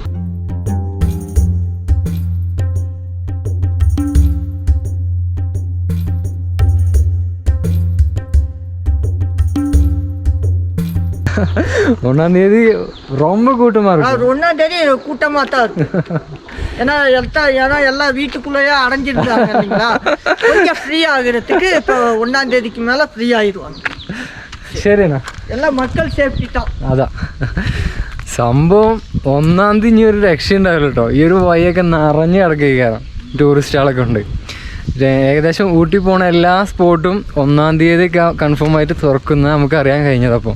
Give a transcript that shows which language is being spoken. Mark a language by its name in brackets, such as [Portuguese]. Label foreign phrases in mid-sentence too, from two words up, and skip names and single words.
[Tamil] ஒன்றாம் தேதி ரொம்ப கூட்டமாக இருக்கும். 1ஆம் தேதி கூட்டமாக தான் இருக்கும். ஏன்னா எல்லாம் வீட்டுக்குள்ளேயே அடைஞ்சிருந்தாங்க இல்லைங்களா. கொஞ்சம் ஃப்ரீ ஆகுறதுக்கு இப்போ 1ஆம் தேதிக்கு மேலே ஃப்ரீ ஆயிடுவாங்க. [Malayalam] ശരിയെന്നാ, എല്ലാം മക്കൾ സേഫ്റ്റി தான். അതാ സംഭവം. 1ആം തീയതി ഇനി ഒരു രക്ഷയുണ്ടാവില്ല കേട്ടോ. ഈ ഒരു വഴിയൊക്കെ നിറഞ്ഞ് കിടക്കുകയാണ് ടൂറിസ്റ്റുകളൊക്കെ ഉണ്ട്. ഏകദേശം ഊട്ടി പോണ എല്ലാ സ്പോട്ടും 1ആം തീയതി കൺഫേം ആയിട്ട് തുറക്കുന്ന നമുക്ക് അറിയാൻ കഴിഞ്ഞത്.